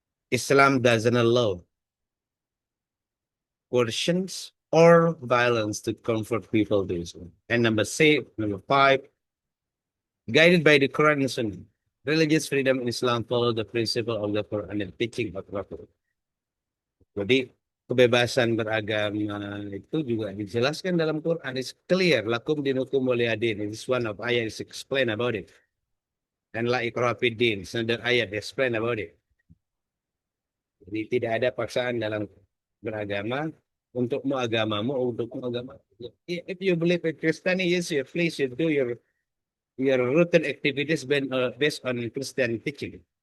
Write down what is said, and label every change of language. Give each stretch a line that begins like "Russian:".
English: Islam doesn't allow coercions or violence to comfort people to Islam. And number five, guided by the Quran and Sunnah. Religious freedom in Islam follow the principle of the Quran and teaching of Rasul.
Indonesian: Jadi kebebasan beragama itu juga dijelaskan dalam Quran.
English: It's clear.
Arabic: Lakum dinukum waliyadin.
English: This one of ayat is explain about it. And
Arabic: la ikraha fid din.
English: Another ayat explain about it.
Indonesian: Jadi tidak ada paksaan dalam beragama untukmu agamamu, untukmu agama.
English: If you believe in Christianity, yes, please you do your routine activities based on Christian teaching.